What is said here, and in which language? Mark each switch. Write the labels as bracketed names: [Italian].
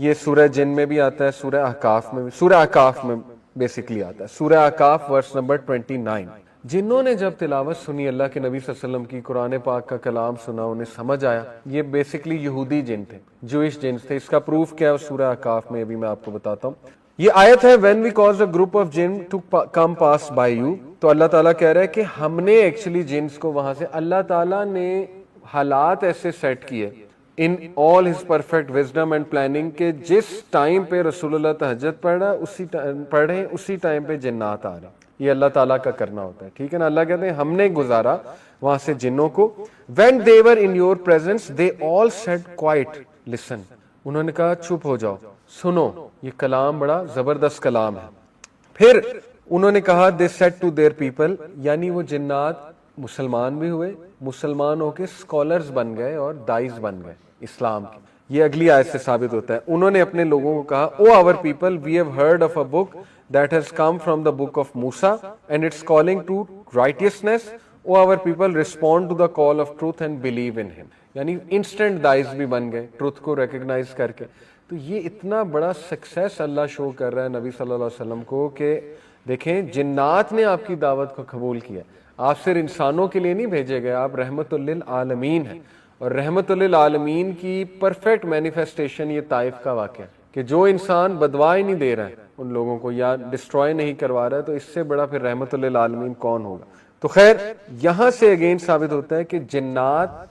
[Urdu] یہ سورہ جن میں بھی آتا ہے، سورہ احقاف میں بھی، سورہ احقاف میں بیسکلی آتا ہے، سورہ احقاف ورس نمبر 29. جنہوں نے جب تلاوت سنی اللہ کے نبی صلی اللہ علیہ وسلم کی، قرآن پاک کا کلام سنا، انہیں سمجھ آیا. یہ بیسکلی یہودی جن تھے، جوئش جن تھے. اس کا پروف کیا ہے؟ سورہ احقاف میں ابھی میں آپ کو بتاتا ہوں. یہ آیت ہے [English] when we caused a group of jinn to come pass by you. [Urdu] تو اللہ تعالیٰ کہہ رہا ہے کہ ہم نے ایکچولی جنس کو وہاں سے، اللہ تعالیٰ نے حالات ایسے سیٹ کیے [English] in all his perfect wisdom and planning [Urdu] کہ جس ٹائم پہ رسول اللہ تہجد پڑھے اسی ٹائم پہ جنات آ رہے ہیں. یہ اللہ تعالیٰ کا کرنا ہوتا ہے، ٹھیک ہے نا. اللہ کہتے ہیں ہم نے گزارا وہاں سے جنوں کو. [English] when they were in your presence they all said quiet listen. [Urdu] انہوں نے کہا چپ ہو جاؤ، سنو. یہ کلام بڑا زبردست کلام ہے. پھر انہوں نے کہا [English] they said to their people، [Urdu] یعنی وہ جنات مسلمان بھی ہوئے، مسلمان ہو کے اسکالرز بن گئے اور دائز بن گئے اسلام کی. یہ اگلی آیت سے ثابت ہوتا ہے. انہوں نے اپنے لوگوں کو کہا او [English] our people we have heard of a book that has come from the book of Musa and it's calling to righteousness. O our people respond to the call of truth and believe in him. [Urdu] یعنی instant dies بھی بن گئے truth کو recognise کر کے. تو یہ اتنا بڑا سکسیس اللہ شو کر رہا ہے نبی صلی اللہ علیہ وسلم کو کہ دیکھیں جنات نے آپ کی دعوت کو قبول کیا. آپ صرف انسانوں کے لیے نہیں بھیجے گئے، آپ رحمت للعالمین ہیں. اور رحمت للعالمین کی پرفیکٹ مینیفیسٹیشن یہ طائف کا واقعہ کہ جو انسان بدوا ہی نہیں دے رہا ہے ان لوگوں کو یا ڈسٹروائے نہیں کروا رہا ہے، تو اس سے بڑا پھر رحمت للعالمین کون ہوگا. تو خیر یہاں سے اگین ثابت ہوتا ہے کہ جنات